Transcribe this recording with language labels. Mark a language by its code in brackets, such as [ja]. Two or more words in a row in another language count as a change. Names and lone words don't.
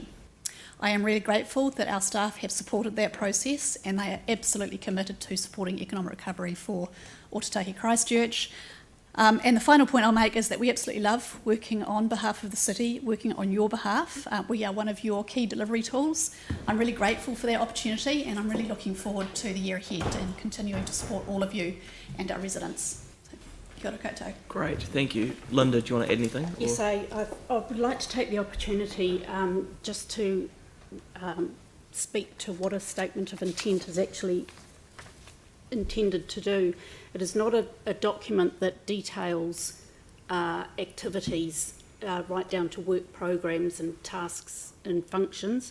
[en] I am really grateful that our staff have supported that process, and they are absolutely committed to supporting economic recovery for Ōtautahi Christchurch. And the final point I'll make is that we absolutely love working on behalf of the city, working on your behalf. We are one of your key delivery tools. I'm really grateful for that opportunity, and I'm really looking forward to the year ahead and continuing to support all of you and our residents. [mi] Kia ora koutou. [en] Great, thank you. Linda, do you want to add anything? Yes, I would like to take the opportunity just to speak to what a statement of intent is actually intended to do. It is not a document that details activities right down to work programs and tasks and functions.